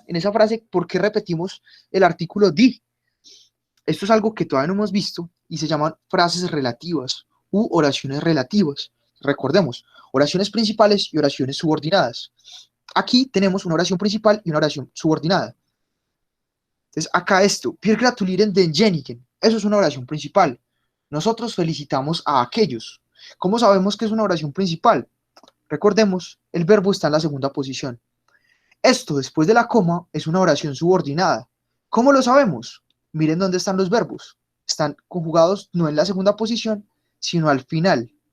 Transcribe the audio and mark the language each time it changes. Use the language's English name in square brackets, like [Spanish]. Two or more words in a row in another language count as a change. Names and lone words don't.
[Spanish] En esa frase, ¿por qué repetimos el artículo di? Esto es algo que todavía no hemos visto y se llaman frases relativas u oraciones relativas. Recordemos, oraciones principales y oraciones subordinadas. Aquí tenemos una oración principal y una oración subordinada. Entonces, acá esto, [German] wir gratulieren denjenigen, [Spanish] eso es una oración principal. Nosotros felicitamos a aquellos. ¿Cómo sabemos que es una oración principal? Recordemos, el verbo está en la segunda posición. Esto, después de la coma, es una oración subordinada. ¿Cómo lo sabemos? Miren dónde están los verbos. Están conjugados no en la segunda posición, sino al final.